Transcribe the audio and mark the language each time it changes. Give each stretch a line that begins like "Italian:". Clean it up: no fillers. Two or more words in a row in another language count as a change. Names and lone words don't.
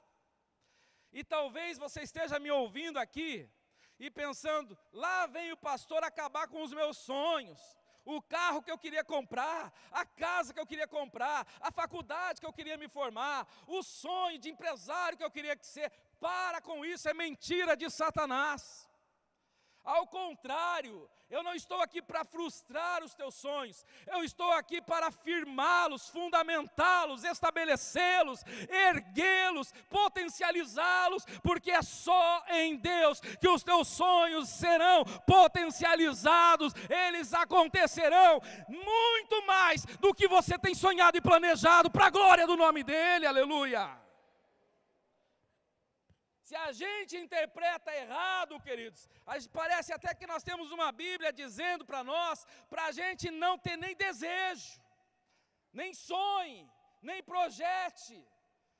Portuguese: E talvez você esteja me ouvindo aqui e pensando: lá vem o pastor acabar com os meus sonhos, o carro que eu queria comprar, a casa que eu queria comprar, a faculdade que eu queria me formar, o sonho de empresário que eu queria ser. Para com isso, é mentira de Satanás. Ao contrário, eu não estou aqui para frustrar os teus sonhos, eu estou aqui para firmá-los, fundamentá-los, estabelecê-los, erguê-los, potencializá-los, porque é só em Deus que os teus sonhos serão potencializados, eles acontecerão muito mais do que você tem sonhado e planejado, para a glória do nome dEle, aleluia. Se a gente interpreta errado, queridos, parece até que nós temos uma Bíblia dizendo para nós, para a gente não ter nem desejo, nem sonhe, nem projete.